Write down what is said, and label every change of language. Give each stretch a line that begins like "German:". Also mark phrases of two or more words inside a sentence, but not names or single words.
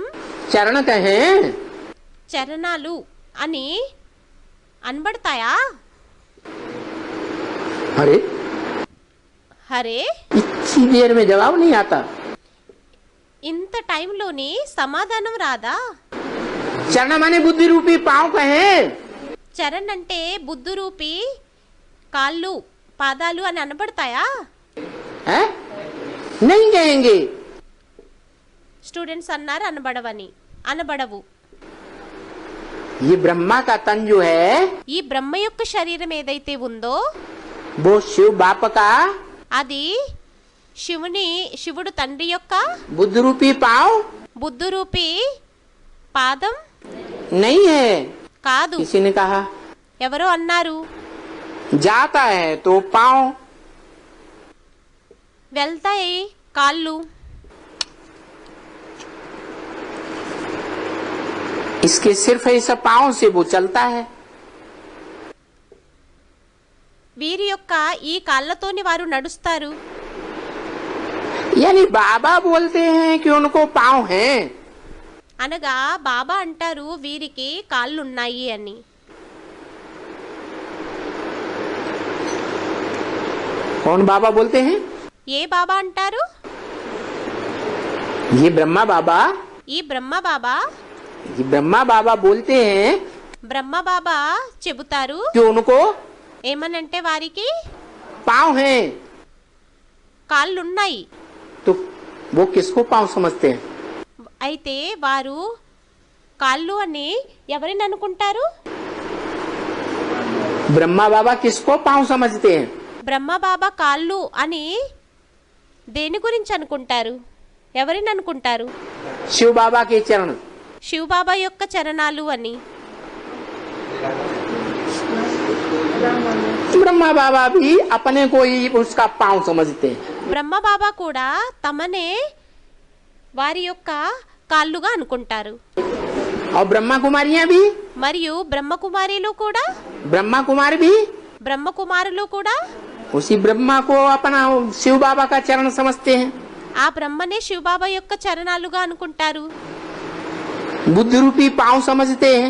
Hindi: चरण कहें,
Telugu: చరణాలు అని అనబడతాయా?
Hindi: अरे
Telugu: హరే,
Hindi: इतनी देर में जवाब नहीं आता।
Telugu: ఇంత టైంలోని సమాధానం రాదా?
Hindi: चरण माने बुद्धि रूपी पांव कहें,
Telugu: చరణ్ అంటే బుద్ధు రూపీ కాళ్ళు, పాదాలు అని అనబడతాయా?
Hindi: हैं? नहीं कहेंगे।
Telugu: స్టూడెంట్స్ అన్నారు అనబడవని. అనబడవు.
Hindi: ये ब्रह्मा का तन जो है
Telugu: ఈ బ్రహ్మ యొక్క శరీరం ఏదైతే ఉందో
Hindi: वो शिव बाप का
Telugu: అది శివుడు తండ్రి యొక్క
Hindi: बुद्ध रूपी पांव
Telugu: బుద్ధు రూపీ పాదం
Hindi: नहीं है।
Telugu: కాదు.
Hindi: किसी ने कहा
Telugu: ఎవరో అన్నారు,
Hindi: जाता है तो पांव,
Telugu: వెళ్తాయి కాళ్ళు.
Hindi: इसके सिर्फ इस पांव से वो चलता है।
Telugu: వీరి యొక్క ఈ కాళ్ళతోని వారు నడుస్తారు.
Hindi: यानी बाबा बोलते हैं कि उनको पांव हैं,
Telugu: అనగా బాబా అంటారు వీరికి కాళ్ళున్నాయి అని.
Hindi: कौन बाबा बोलते हैं?
Telugu: ఏ బాబా అంటారు?
Hindi: ये ब्रह्मा बाबा।
Telugu: ఈ బ్రహ్మ బాబా.
Hindi: ये ब्रह्मा बाबा बोलते हैं
Telugu: బ్రహ్మ బాబా చెబుతారు
Hindi: कि उनको
Telugu: ఏమనంటే వారికి
Hindi: पांव हैं।
Telugu: కాళ్ళున్నాయి.
Hindi: तो वो किसको पांव समझते हैं?
Telugu: అయితే వారు కాళ్ళు అని ఎవరిని అనుకుంటారు?
Hindi: ब्रह्मा बाबा किसको पांव समझते हैं?
Telugu: బ్రహ్మ బాబా కాళ్ళు అని దేని గురించి అనుకుంటారు? ఎవరిని అనుకుంటారు?
Hindi: शिव बाबा के चरण।
Telugu: శివ బాబా యొక్క చరణాలు అని.
Hindi: ब्रह्मा बाबा भी अपने को ही उसका पांव समझते हैं।
Telugu: బ్రహ్మ బాబా కూడా తమనే వారి యొక్క కాళ్ళుగా అనుకుంటారు.
Hindi: और ब्रह्मा कुमारियां भी,
Telugu: మరియు బ్రహ్మకుమారిలు కూడా,
Hindi: ब्रह्मा कुमार भी
Telugu: బ్రహ్మకుమారులు కూడా
Hindi: उसी ब्रह्मा को अपना शिव बाबा का चरण समझते हैं।
Telugu: ఆ బ్రహ్మనే శివ బాబా యొక్క చరణాలుగా అనుకుంటారు.
Hindi: बुद्ध रूपी पांव समझते हैं।